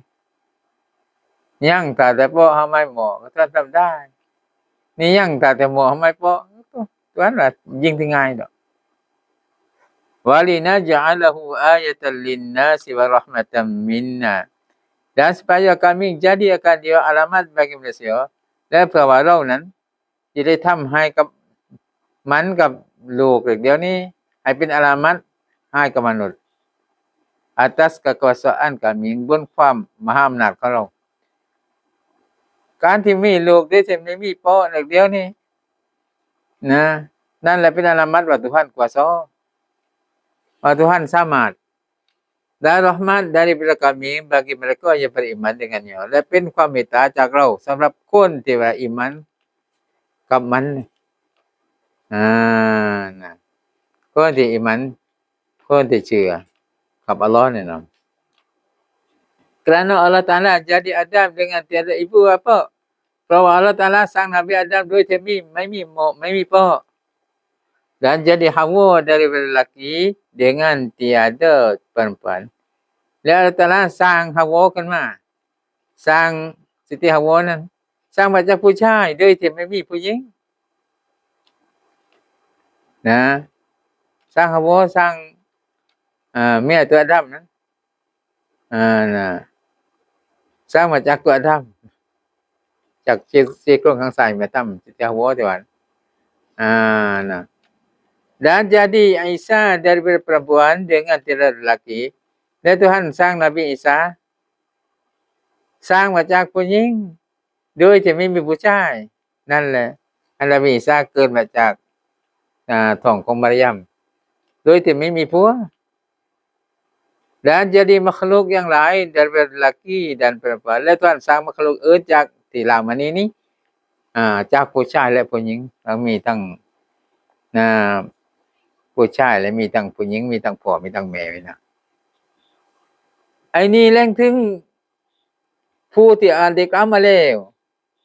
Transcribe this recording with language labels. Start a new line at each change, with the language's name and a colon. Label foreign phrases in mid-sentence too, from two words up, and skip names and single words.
Thai: ยังแต่ปอหาไม้หมอก็ท่านทำได้นี่ยังแต่หมอหาไม้ปอตัวนั้นล่ะยิ่งที่ง่ายดอก
Arabic: ولنجعله آية للناس ورحمة منا
Malay: dan supaya kami jadikan dia alamat bagi manusia
Thai: และเพื่อว่าเรานั้นจะได้ทำให้กับมันกับลูกเดี๋ยวนี้ให้เป็นอาลามัตให้กับมนุษย์
Malay: atas kekuasaan kami
Thai: บนความมหาอำนาจของเรา การที่มีลูกได้ที่ไม่มีพ่อเดี๋ยวนี้นะนั่นแหละเป็นอาลามัตว่า
Malay: Tuhan kuasa
Thai: ว่า
Malay: Tuhan samad dan rahmat daripada kami bagi mereka yang beriman dengannya
Thai: และเป็นความเมตตาจากเราสำหรับคนที่ว่าอีหมันกับมัน นะคนที่อีหมันคนที่เชื่อกับอัลเลาะห์เนี่ยนะ
Malay: kerana Allah Taala jadi Adam dengan tiada ibu bapa
Thai: เพราะว่า Allah Taala สร้างนบีอาดัมโดยที่ไม่มีพ่อ
Malay: dan jadi Hawa daripada lelaki dengan tiada perempuan
Thai: แล้ว Allah Taala สร้าง Hawa ขึ้นมาสร้างสิติ Hawa นั้นสร้างมาจากผู้ชายโดยที่ไม่มีผู้หญิง นะสร้าง Hawa สร้างเมียตัวอาดัมนั้นนะสร้างมาจากตัวอาดัมจาก ซี่โครงข้างซ้ายแม่ตั้มสิติ Hawa ที่ว่านะ
Malay: dan jadi Isa daripada perempuan dengan tiada lelaki
Thai: และ Tuhan สร้าง Nabi Isa สร้างมาจากผู้หญิงโดยที่ไม่มีผู้ชายนั่นแหละ Nabi Isa เกิดมาจากท้องของมารยมโดยที่ไม่มีผัว
Malay: dan jadi makhluk yang lain daripada lelaki dan perempuan
Thai: และ Tuhan สร้าง makhluk อื่นจากที่ลามานี้จากผู้ชายและผู้หญิงมีทั้งผู้ชายและมีทั้งผู้หญิงมีทั้งพ่อมีทั้งแม่นะไอ้นี่แรงถึงผู้ที่อ่านได้กล่าวมาแล้ว